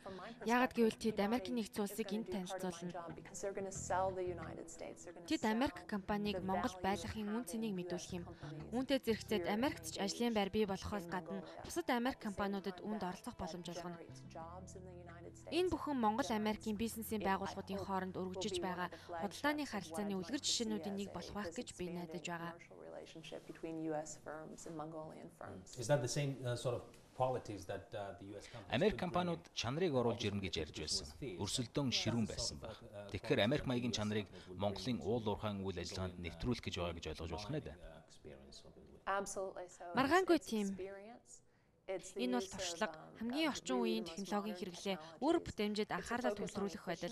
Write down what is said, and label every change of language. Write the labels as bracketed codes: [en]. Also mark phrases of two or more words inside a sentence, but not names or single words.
[mn] Яагад гэвэл тэд Америкийн нэгдсэн улсыг энд танилцуулна. Тэд Америк компанийг Монгол байлгахын үн цэнийг мэдүүлэх юм. Үүнтэй зэрэгцээд Америкт ч ажлын байр бий болохоос гадна бусад Америк компаниудад үүнд оролцох боломж олгоно. Энэ бүхэн Монгол Америкийн бизнесийн байгууллагуудын хооронд өргөжиж байгаа худалдааны харилцааны үлгэр жишээнүүдийн нэг болох байх гэж би найдаж байгаа. [en] Is that the same sort of qualities that the US companies? [mn] Америк компаниуд чанарыг оруулж ирнэ гэж ярьж байсан. Өрсөлдөөн ширүүн байсан баг. Тэгэхээр Америк маягийн чанарыг Монголын уул уурхайн үйл ажиллагаанд нэвтрүүлэх гэж байгаа гэж ойлгож болох нэ. Маргаангүй тийм. Энэ бол туршлага, хамгийн орчин үеийн технологийн хэрэглээ, үр бүтээмжид анхаарлаа төвлөрүүлэх байдал.